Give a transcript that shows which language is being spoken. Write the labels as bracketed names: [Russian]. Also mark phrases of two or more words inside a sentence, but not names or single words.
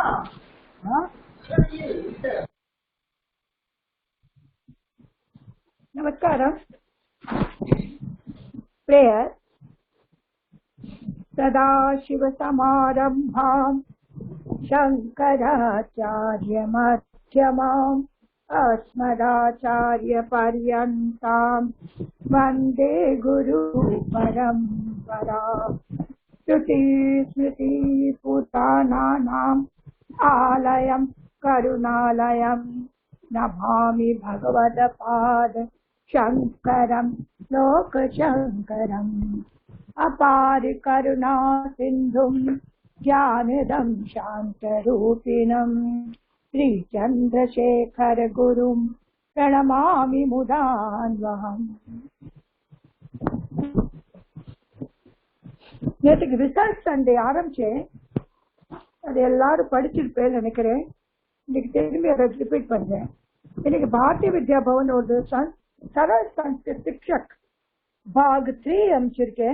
[Tamil] நமஸ்காரம். [Sanskrit] பிரேயர். सदाशिवसमारम्भां शङ्कराचार्यमध्यमाम् अस्मदाचार्यपर्यन्तां वन्दे गुरुपरम्पराम्. श्रुतिस्मृतिपुराणानाम् आलयं करुणालयं नमामि भगवत्पाद शङ्करं लोकशङ्करम्. अपार करुणा सिन्धुं ज्ञानदं शान्तरूपिणम् श्री चंद्रशेखर गुरुं प्रणमामि मुदान्वहम्. [Tamil] நேற்றுக்கு ரிசர்ச் சண்டே ஆரம்பிச்சேன். அது எல்லாரும் படிச்சிருப்பேன்னு நினைக்கிறேன். இன்னைக்கு திரும்பி அதை ரிப்பீட் பண்றேன். இன்னைக்கு பாரதிய வித்யா பவன் ஒரு சரல் சன்ஸ்கிருத் சிக்ஷக் பாக் 3 அமைச்சிருக்கேன்.